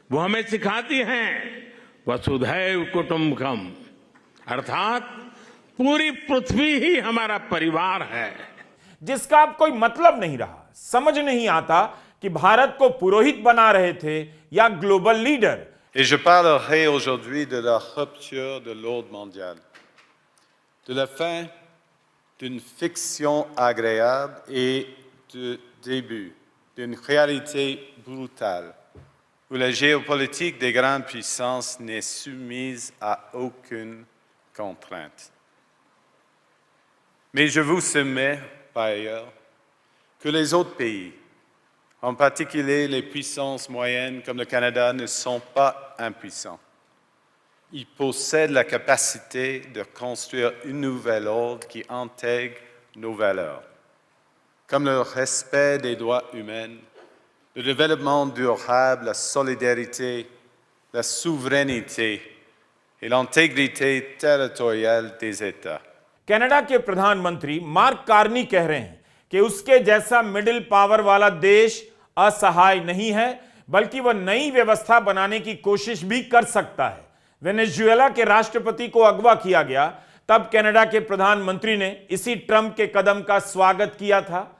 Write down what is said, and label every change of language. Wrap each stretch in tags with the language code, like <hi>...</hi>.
<hi>वो हमें सिखाती हैं वसुधैव कुटुंबकम, अर्थात पूरी पृथ्वी ही हमारा परिवार है, जिसका अब कोई मतलब नहीं रहा। समझ नहीं आता कि भारत को पुरोहित बना रहे थे या global leader.</hi> <fr>Et je parlerai aujourd'hui de la rupture de l'ordre mondial, de la fin d'une fiction agréable et du début d'une réalité brutale, où la géopolitique des grandes puissances n'est soumise à aucune contrainte. Mais je vous soumets, par ailleurs, que les autres pays, en particulier les puissances moyennes comme le Canada, ne sont pas impuissants. Ils possèdent la capacité de construire une nouvelle ordre qui intègre nos valeurs, comme le respect des droits humains, le développement durable, la solidarité, la souveraineté et l'intégrité territoriale des États.</fr> <hi>Canada के प्रधानमंत्री mark Carney कह रहे हैं कि उसके जैसा middle power वाला देश असहाय नहीं है, बल्कि वह नई व्यवस्था बनाने की कोशिश भी कर सकता है। वेनेजुएला के राष्ट्रपति को अगवा किया गया तब कनाडा के प्रधानमंत्री ने इसी ट्रंप के कदम का स्वागत किया था।</hi>